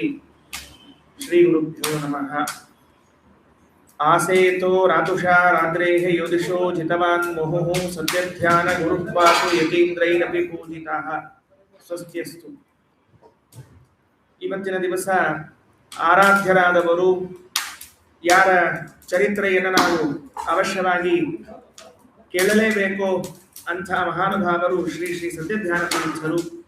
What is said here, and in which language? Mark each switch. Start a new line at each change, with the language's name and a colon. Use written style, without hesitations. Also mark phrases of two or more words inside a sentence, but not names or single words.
Sanskrit: ಶ್ರೀ ಗುರುಭ್ಯೋ ನಮಃ. ಆಸೇತೋ ರಾತುಷಾ ರಾತ್ರೇಃ ಯೋದಿಷೋ ಜಿತವಾನ್ ಮುಹುಃ ಸದ್ಯಧ್ಯಾನ ಗುರುಪಾತು ಯತೀಂದ್ರೈರಪಿ ಪೂಜಿತಃ. ಸ್ವಸ್ತ್ಯಸ್ತು.
Kannada: ಇವತ್ತಿನ ದಿವಸ ಆರಾಧ್ಯರಾದವರು ಯಾರ ಚರಿತ್ರೆಯನ್ನು ನಾವು ಅವಶ್ಯವಾಗಿ ಕೇಳಲೇಬೇಕು ಅಂಥ ಮಹಾನುಭಾವರು ಶ್ರೀ ಶ್ರೀ ಸತ್ಯಧ್ಯಾನ ತೀರ್ಥರು.